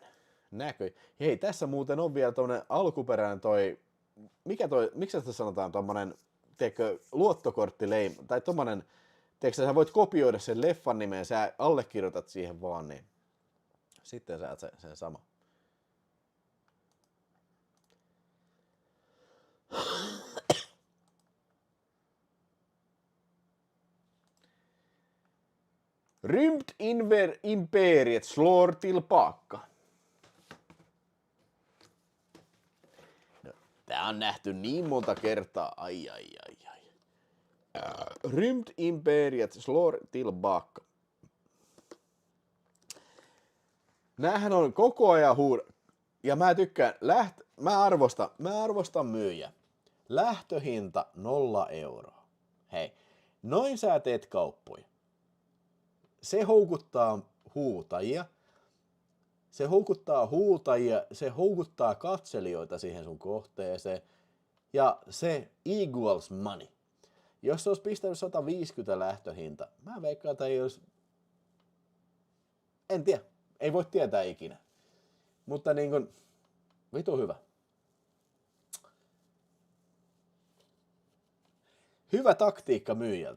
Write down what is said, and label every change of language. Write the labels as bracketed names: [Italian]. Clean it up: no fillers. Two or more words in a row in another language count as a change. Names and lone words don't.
[Finnish] Hei, tässä muuten on vielä tommonen alkuperäinen miksi sitä sanotaan tommonen, luottokorttileima, tai tommonen, sä voit kopioida sen leffan nimen, sä allekirjoitat siihen vaan, niin sitten sä oot sen sama. [Swedish] Rymdimperiet slår tillbaka. [Finnish] No, tää on nähty niin monta kertaa. [Swedish] Ai. Rymdimperiet slår tillbaka. [Finnish] Näähän on koko ajan ja mä tykkään, mä arvostan myyjä. Lähtöhinta 0 €. Hei, noin sä teet kauppoja. Se houkuttaa huutajia, se houkuttaa katselijoita siihen sun kohteeseen, ja se [English] equals money. [Finnish] Jos se olisi pistänyt 150 lähtöhinta, mä veikkaan, että ei olisi, en tiedä, ei voi tietää ikinä. Mutta niin kuin, vitu hyvä. Hyvä taktiikka myyjältä.